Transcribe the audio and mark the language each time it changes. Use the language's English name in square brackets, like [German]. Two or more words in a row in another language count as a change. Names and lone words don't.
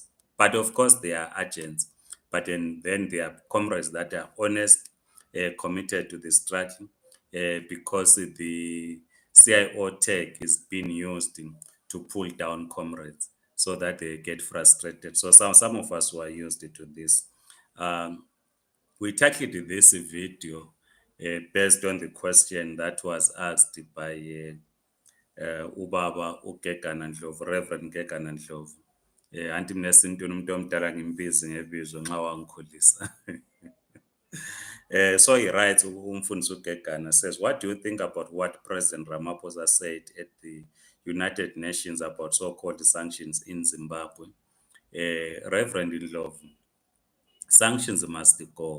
[English] But of course, they are agents. But then there are comrades that are honest, committed to the struggle, because the CIO tech is being used to pull down comrades so that they get frustrated. So some of us were used to this. We tackled this video based on the question that was asked by Ubaba Ugegana Ndlovu, Reverend Gegana Ndlovu. [North Ndebele] Anti mina sintoni umuntu omdala ngimbizi ngebizo nxa wangikhulisa. [English] So he writes, Umfundisi Ugegana says, what do you think about what President Ramaphosa said at the United Nations about so-called sanctions in Zimbabwe? Reverend Ndlovu, sanctions must go.